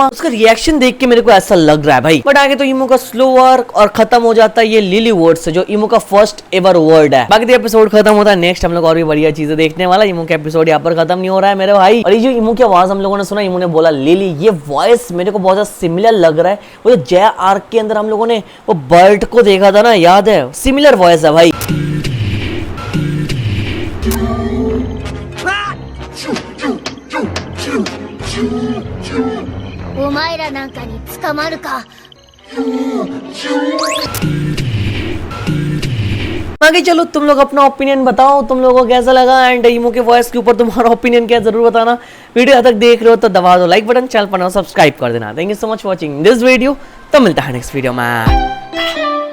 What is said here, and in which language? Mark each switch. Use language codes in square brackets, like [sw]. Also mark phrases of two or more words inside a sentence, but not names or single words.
[hi] उसका रिएक्शन देख के मेरे को ऐसा लग रहा है भाई। बट आगे तो ईमू का [en] slow work [hi] और खत्म हो जाता है ये लिली वर्ड से, जो ईमू का [en] first ever word [hi] है। बाकी एपिसोड खत्म होता है, नेक्स्ट हम लोग और भी बढ़िया चीजें देखने वाला। ईमू का एपिसोड यहाँ पर खत्म नहीं हो रहा है मेरे भाई। और ये जो ईमू की आवाज हम लोगों ने सुना, ईमू ने बोला लिली, ये वॉइस मेरे को बहुत ज्यादा सिमिलर लग रहा है। वो जो जय आर्क के अंदर हम लोगों ने वो बर्ड को देखा था ना, याद है, [en] similar voice [hi] है भाई। [ja] お前らなんかに捕まるか。 [hi] आगे चलो तुम लोग अपना ओपिनियन बताओ, तुम लोगों को कैसा लगा, एंड ईमू के वॉइस के ऊपर तुम्हारा ओपिनियन क्या जरूर बताना। वीडियो अब तक देख रहे हो तो दबा दो [en] like button, [hi] चैनल पर सब्सक्राइब कर देना। [en] Thank you so much watching this video, [hi] तो मिलता है [en] next video में।